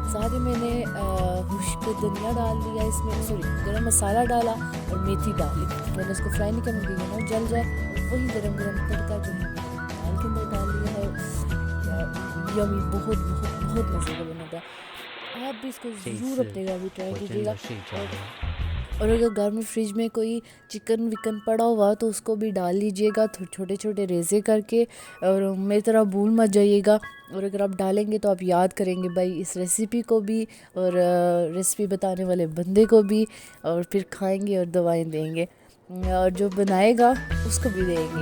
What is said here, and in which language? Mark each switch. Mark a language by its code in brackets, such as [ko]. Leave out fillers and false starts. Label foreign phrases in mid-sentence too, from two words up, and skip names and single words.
[hi] साथ ही मैंने खुश्क धनिया डाल दिया इसमें, सॉरी गरम मसाला डाला और मेथी डाली। मैंने उसको फ्राई नहीं करने दिया ना जल जाए, वही गरम तड़का जो है दाल के अंदर डाल दिया है। यमी बहुत मज़े का बना था। आप भी इसको [zh] 这一 [hi] ज़रूर [zh] 次 [hi] अपने घर में ट्राई [zh] 我真 [hi] कीजिएगा। [zh] 的睡着了。 [hi] और अगर घर में फ्रिज में कोई चिकन विकन पड़ा हुआ तो उसको भी डाल लीजिएगा छोटे छोटे रेज़े करके, और मेरी तरह भूल मत जाइएगा। और अगर आप डालेंगे तो आप याद करेंगे भाई इस रेसिपी को भी, और रेसिपी बताने वाले बंदे को भी, और फिर खाएंगे और दवाएं देंगे, और जो बनाएगा उसको भी देंगे।